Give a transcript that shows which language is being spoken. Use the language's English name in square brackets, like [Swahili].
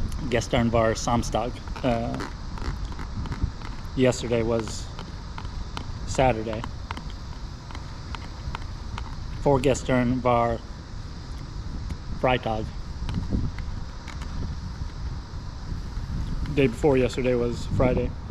[German] Gestern war Samstag. [English] Yesterday was Saturday. [German] Vorgestern war Freitag. [English] Day before yesterday was Friday.